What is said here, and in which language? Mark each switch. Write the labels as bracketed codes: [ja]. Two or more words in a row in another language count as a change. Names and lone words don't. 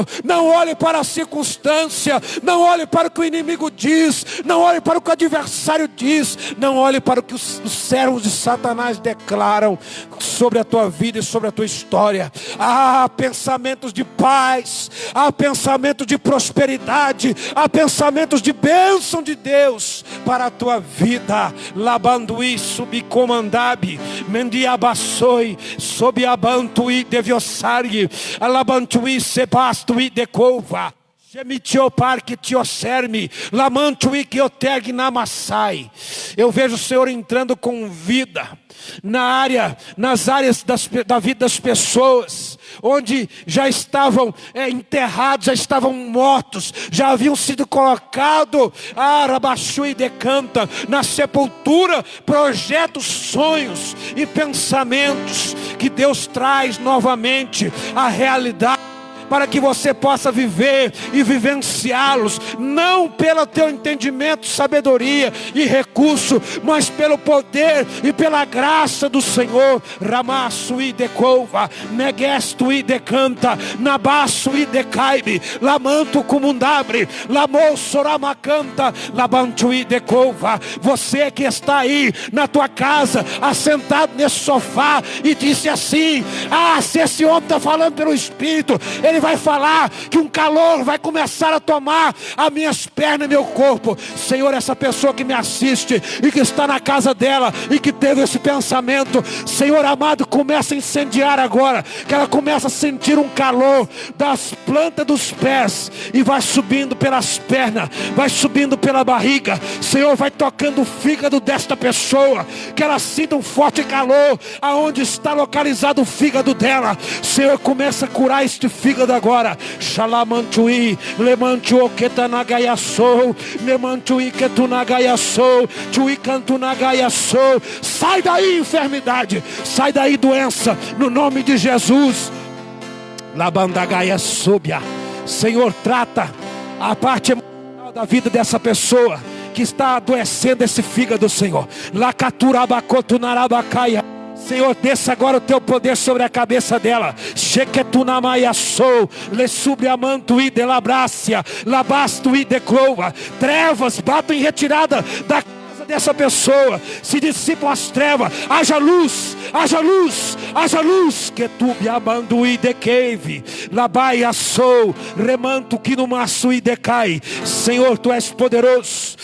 [pt] Não olhe para a circunstância, não olhe para o que o inimigo diz, não olhe para o que o adversário diz, não olhe para o que os servos de Satanás declaram sobre a tua vida e sobre a tua história. Há pensamentos de paz, há pensamentos de prosperidade, há pensamentos de bênção de Deus para a tua vida. Labandui subcomandabi, mendiabassoi, sob abantui deviosari, alabantui sebastui decova. Eu vejo o Senhor entrando com vida nas áreas da vida das pessoas, onde já estavam enterrados, já estavam mortos, já haviam sido colocados na sepultura, projetos, sonhos e pensamentos que Deus traz novamente à realidade, para que você possa viver e vivenciá-los, não pelo teu entendimento, sabedoria e recurso, mas pelo poder e pela graça do Senhor. Ramassui decova, negestui decanta, nabassui decaibe, lamanto comundabre, lamossoramacanta, labantui decova. Você que está aí na tua casa, assentado nesse sofá, e disse assim: se esse homem está falando pelo Espírito, ele vai falar que um calor vai começar a tomar as minhas pernas e meu corpo. Senhor, essa pessoa que me assiste e que está na casa dela e que teve esse pensamento, Senhor amado, começa a incendiar agora, que ela começa a sentir um calor das plantas dos pés e vai subindo pelas pernas, vai subindo pela barriga. Senhor, vai tocando o fígado desta pessoa, que ela sinta um forte calor aonde está localizado o fígado dela. Senhor, começa a curar este fígado agora. Shalamantui, lemantuo ketanagayasou, lemantui ketunagayasou, tui cantunagayasou. Sai daí, enfermidade, sai daí, doença, no nome de Jesus. Labandagayasubia. Senhor, trata a parte emocional da vida dessa pessoa que está adoecendo esse fígado, Senhor. Lakaturabacotunarabacaia. Senhor, desça agora o teu poder sobre a cabeça dela. Sheketunamaiassou, lesubriamantui de labrácia, labastui de clova. Trevas batam em retirada da casa dessa pessoa. Se dissipam as trevas. Haja luz, haja luz, haja luz. Que tu biabandui de cave, labaia sou, remanto que no maço e decai. Senhor, tu és poderoso.